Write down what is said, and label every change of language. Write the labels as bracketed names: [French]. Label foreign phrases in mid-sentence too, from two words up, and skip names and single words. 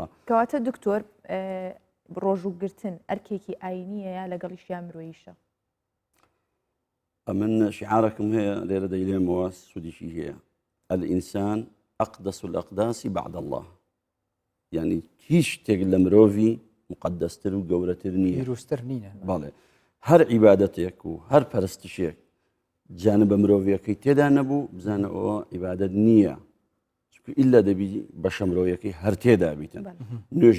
[Central Kurdish] کەواتە دکتۆر ڕۆژوگرتن ئەرکێکی ئاینیە یا لەگەڵیشیان مرۆییشە من شعارەکەم هەیە لێرە دەیلێمەوە سودیشی هەیە [Arabic] الئینسان ئەقدەس الأقداس بعد الله يعني [Central Kurdish] هیچ شتێک لە مرۆڤی مقدستر و گەورەتر نییە پیرۆزتر نینە بەڵێ هەر عیبادەتێک و هەر پەرستشێک جانە بە مرۆڤیەکەی تێدا نەبوو بزانە ئەوە عیبادەت نییە ئیلا دەبی بەشە مرۆڤیەکەی هەر تێدا بیتن نوێژی